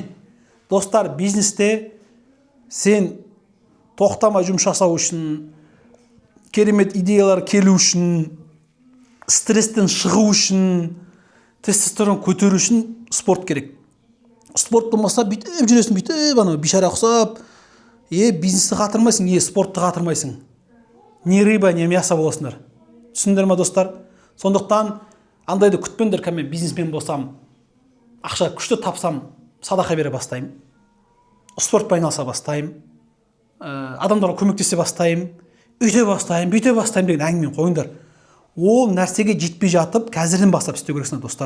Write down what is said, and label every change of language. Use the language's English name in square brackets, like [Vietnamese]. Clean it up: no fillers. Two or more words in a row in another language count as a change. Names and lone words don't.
[Kazakh] Достар, бизнесте сен тоқтамай жұмыс жасау үшін, керемет идеялар келу үшін, стресстен шығу үшін, тестостерон көтеру үшін спорт керек. Спорт болмаса бүйтіп жүресің, бүйтіп ана бишара ұқсап, бизнесті қатырмайсың, спортты қатырмайсың. [Russian] Не рыба, не мясо боласыңдар. [Kazakh] Түсіндір ма достар? Сондықтан андайды күтпеңдер, мен бизнесмен болсам, ақша күшті тапсам, садақа бере бастаймын. Спортпен айналыса бастаймын. Адамдарға көмектесе бастаймын. Үйте бастаймын, бүйте бастаймын деген әңгімен қойыңдар. Ол нәрсеге жетпей жатып, қазірден бастап істеу керексіңдер достар.